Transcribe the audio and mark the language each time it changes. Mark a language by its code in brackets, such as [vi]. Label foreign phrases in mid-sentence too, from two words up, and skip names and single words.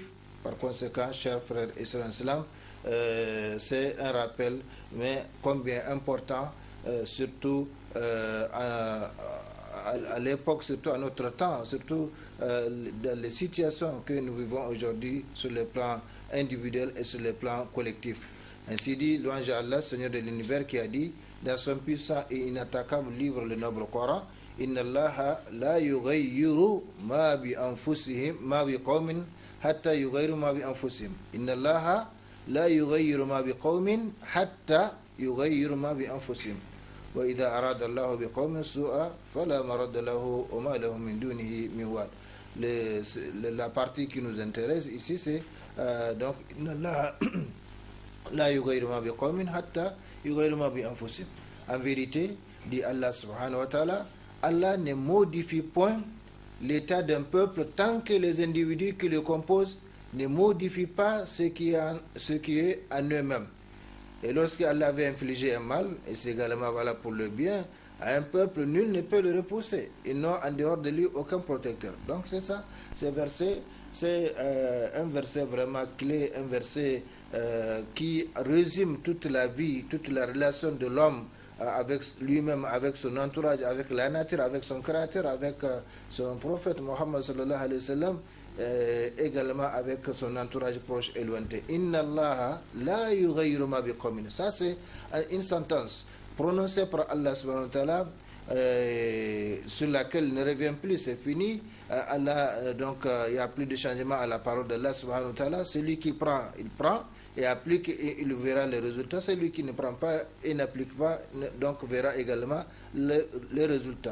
[fr] Par conséquent, chers frères et sœurs en islam, c'est un rappel, mais combien important, surtout à l'époque, surtout à notre temps, surtout dans les situations que nous vivons aujourd'hui sur le plan individuel et sur le plan collectif. Ainsi dit, louange à Allah, Seigneur de l'univers, qui a dit dans son puissant et inattaquable livre, le noble Coran, [ar] إن الله لا يغير ما بأنفسهم ما بقوم حتى يغير ما بأنفسهم ma bi qawmin hatta yughayyiru ma bi anfusihim. إن الله لا يغير ما بقوم حتى يغير ما بأنفسهم وإذا أراد الله بقوم سوءا فلا مرد له وما لهم من دونه من وال. [fr] La partie qui nous intéresse ici, c'est donc [ar] لا يغير ما بقوم حتى يغير ما بأنفسهم. [fr] En vérité, dit Allah [ar] سبحانه وتعالى, [fr] Allah ne modifie point l'état d'un peuple tant que les individus qui le composent ne modifient pas ce qui est en eux-mêmes. Et lorsque Allah avait infligé un mal, et c'est également valable pour le bien, à un peuple, nul ne peut le repousser. Ils n'ont en dehors de lui aucun protecteur. Donc c'est ça, ce verset, c'est un verset vraiment clé, un verset qui résume toute la vie, toute la relation de l'homme avec lui-même, avec son entourage, avec la nature, avec son créateur, avec son prophète Mohammed [ar] صلى الله عليه وسلم, [fr] également avec son entourage proche et lointain. [ar] إن الله لا يغير ما بقوم. [fr] Ça c'est une sentence prononcée par Allah [ar] سبحانه وتعالى [fr] sur laquelle il ne revient plus, c'est fini. Allah, donc il n'y a plus de changement à la parole d'Allah [ar] سبحانه وتعالى. [fr] Celui qui prend, il prend et applique et il verra les résultats. Celui qui ne prend pas et n'applique pas, donc verra également les résultats.